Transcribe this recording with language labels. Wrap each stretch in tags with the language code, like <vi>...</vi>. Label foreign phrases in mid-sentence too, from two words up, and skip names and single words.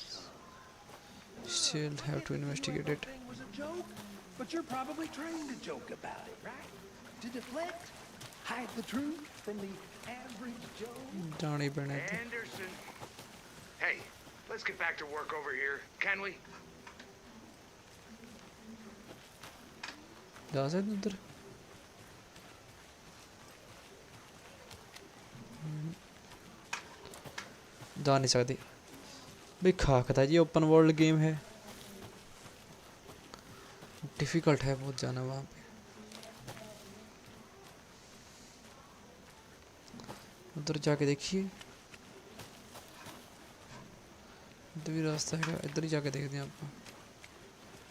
<en>Still have to investigate it. Thing was a joke, but you're probably trained to joke about it, right? To deflect, hide the truth from the average Joe. Johnny Bennett. Anderson. Hey, let's get back to work over here, can we?</en> <pa>ਜਾ ਸਕਦੇ ਉੱਧਰ? ਜਾ ਨਹੀਂ ਸਕਦੇ ਬਈ।</pa> <hi>ਖਾਕਦਾ जी ओपन वर्ल्ड गेम है, डिफ़िकल्ट है बहुत जाना वहाँ पे। उधर जाके देखिए, इधर भी रास्ता है, इधर ही जाके देखते हैं आप।</hi>